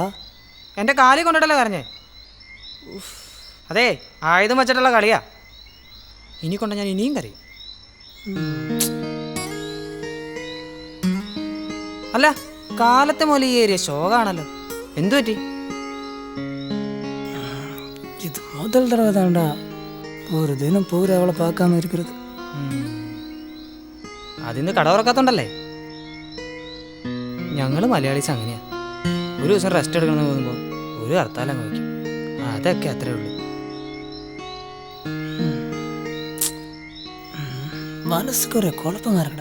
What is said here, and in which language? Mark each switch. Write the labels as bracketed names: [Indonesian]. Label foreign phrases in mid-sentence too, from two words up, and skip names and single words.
[Malayalam] എൻ്റെ കാലി കൊണ്ടിട്ടല്ലേ കരഞ്ഞേ. അതെ ആയുധം വെച്ചിട്ടുള്ള കളിയാ. ഇനി കൊണ്ട ഞാൻ ഇനിയും കരയും. അല്ല കാലത്തെ മുതൽ ഈ ഏരിയ ശോകാണല്ലോ. എന്തു പറ്റി? [Tamil] இது முதல் தடவை தான்டா ஒரு தினம் பூரா அவளை பார்க்காம இருக்கிறது. [Malayalam] അതിന്ന് കട തുറക്കാത്തോണ്ടല്ലേ. ഞങ്ങൾ മലയാളീസ് അങ്ങനെയാ. ഒരു ദിവസം റെസ്റ്റ് എടുക്കണമെന്ന് തോന്നുമ്പോൾ ഒരു ഹർത്താൽ അങ്ങ് വയ്ക്കും. അതൊക്കെ അത്രേ ഉള്ളൂ. [Tamil] மனசுக்கு ஒரு குழப்பமா இருக்குடா.